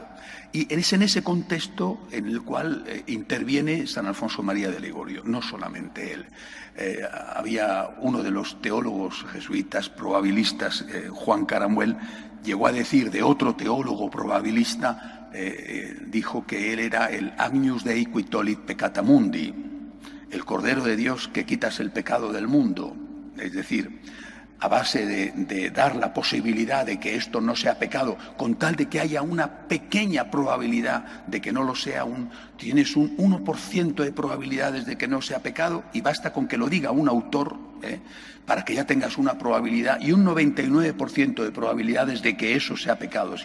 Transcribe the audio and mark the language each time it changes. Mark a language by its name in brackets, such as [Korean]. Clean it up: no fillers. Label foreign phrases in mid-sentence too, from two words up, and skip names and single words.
[Spanish] Y es en ese contexto en el cual interviene San Alfonso María de Ligorio, no solamente él. Había uno de los teólogos jesuitas probabilistas, Juan Caramuel, llegó a decir de otro teólogo probabilista, dijo que él era el [Latin] Agnus Dei qui tollit peccata mundi, [Spanish] el Cordero de Dios que quitas el pecado del mundo. Es decir, a base de dar la posibilidad de que esto no sea pecado, con tal de que haya una pequeña probabilidad de que no lo sea, tienes un 1% de probabilidades de que no sea pecado, y basta con que lo diga un autor para que ya tengas una probabilidad, y un 99% de probabilidades de que eso sea pecado.